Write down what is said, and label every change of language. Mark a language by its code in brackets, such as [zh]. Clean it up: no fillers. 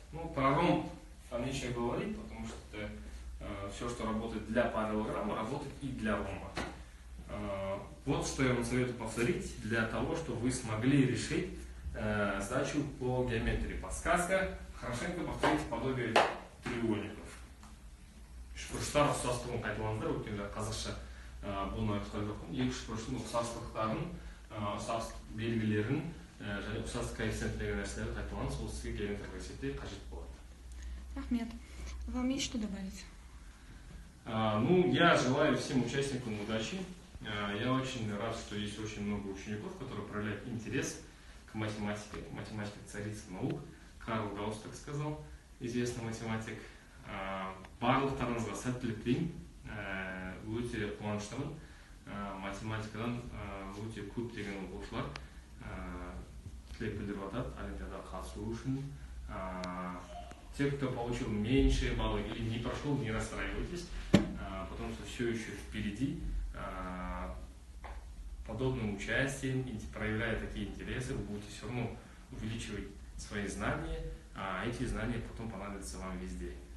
[ru] Ну, про ромб там нечего говорить, потому что это, все, что работает для параллелограмма, работает и для ромба. Вот что я вам советую повторить для того, чтобы вы смогли решить задачу по геометрии. Подсказка: хорошенько повторите подобие треугольников. [kk] Үшбұрыштар ұқсастығын қайталаңыздар, өйткені қазақша бұл нарықтар жоқ. Екі үшбұрыштың ұқсастықтарын, ұқсас белгілерін және ұқсастық коэффициент деген нәрселерді қайталаңыз, ол сізге геометрия коэффициенті қажет болады. Рахмет. [ru] Вам есть что добавить? Ну, я желаю всем участникам удачи. Я очень рад, что есть очень много учеников, которые проявляют интерес к математике. Математика царица наук. Карл Гаусс так сказал, известный математик. [kk] Барлықтарыңызға сәттілік тілеймін. Өте қуаныштымын. Математикадан өте көптеген оқушылар тілек білдіріп жатады олимпиадаға қатысу үшін. [ru] Те, кто получил меньшие баллы или не прошел, не расстраивайтесь, потому что все еще впереди. Подобным участием, проявляя такие интересы, вы будете все равно увеличивать свои знания, а эти знания потом понадобятся вам везде.